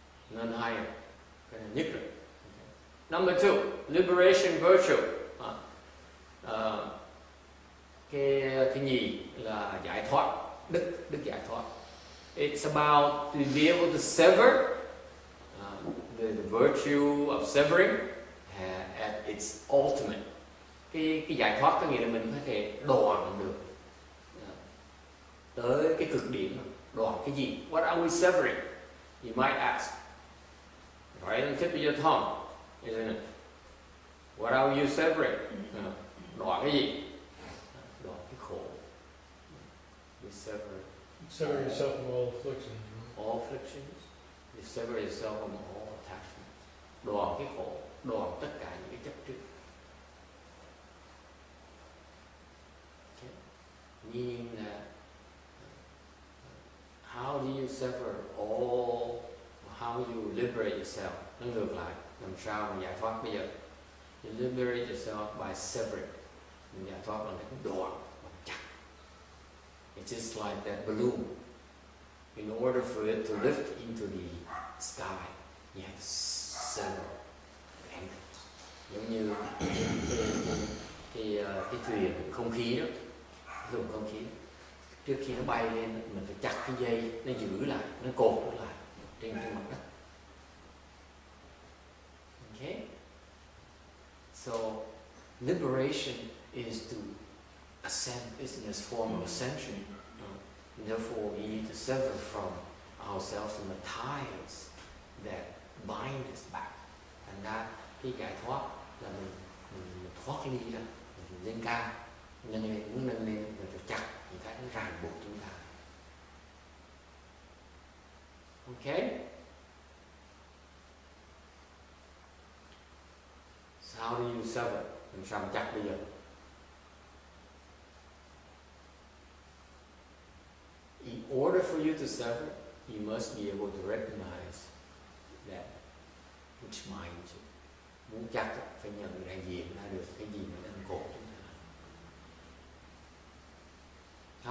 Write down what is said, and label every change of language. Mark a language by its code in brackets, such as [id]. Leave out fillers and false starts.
[vi] Nên hay, cái này nhất rồi. [en] Number 2, liberation virtue. [vi] Cái nhì là giải thoát, đức giải thoát. [en] It's about to be able to sever the virtue of severing at its ultimate. [vi] Cái giải thoát có nghĩa là mình có thể đoạn được tới cái cực điểm. Đoạn cái gì? [en] What are we severing? You might ask, right on the tip of your tongue, isn't it? What are you severing? [vi] Đoạn cái gì? Đoạn cái khổ. [en] You sever. Sever yourself from all afflictions. All afflictions. You sever yourself from all attachments. [vi] Đoạn cái khổ, đoạn tất cả những cái chấp trước. [en] Okay. Meaning that how do you sever all, how you liberate yourself? [vi] Nó ngược lại, làm sao mà giải thoát bây giờ? [en] You liberate yourself by severing. [vi] Mình giải thoát bằng cái đoạn, bằng chặt. [en] It's just like that balloon. In order for it to lift into the sky, you have to sever the anchors. [vi] Giống như cái thuyền không khí đó, dùng không khí. Trước khi nó bay lên, mình phải chặt cái dây, nó giữ lại, nó cột nó lại trên mặt đất. [en] Okay? So, liberation is to ascend, is in this form of ascension. And therefore, we need to sever from ourselves from the ties that bind us back. [vi] Thành ra, cái giải thoát là mình thoát ly ra, mình lên cao, nâng lên, muốn nâng lên, mình phải chặt những cái nó ràng buộc chúng ta. [en] Okay? So how do you sever? [vi] Làm sao mà chặt bây giờ? [en] In order for you to sever, you must be able to recognize that which binds you. [vi] Muốn chặt phải nhận ra diện ra được cái gì mà đang cột chúng ta.